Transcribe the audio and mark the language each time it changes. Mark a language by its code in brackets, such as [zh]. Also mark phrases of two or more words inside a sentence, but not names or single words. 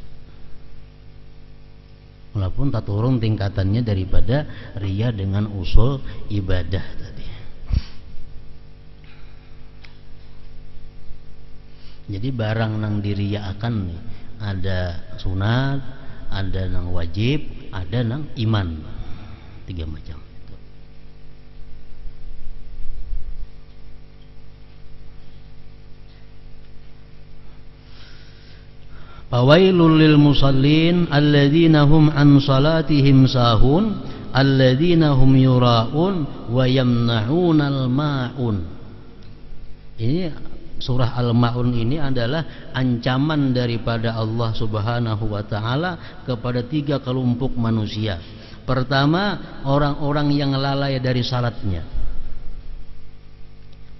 [bjn] Walaupun tak turun tingkatannya daripada riya dengan usul ibadah tadi. Jadi barang nang diriyaakan nih, ada sunat, ada nang wajib, ada nang iman. 3 macam. [ar] فويل للمصلين الذين هم عن صلاتهم ساهون الذين هم يراءون ويمنعون الماعون. [bjn] Ini surah Al-Ma'un ini adalah ancaman daripada Allah [ar] سبحانه وتعالى [bjn] kepada 3 kelompok manusia. Pertama, orang-orang yang lalai dari salatnya.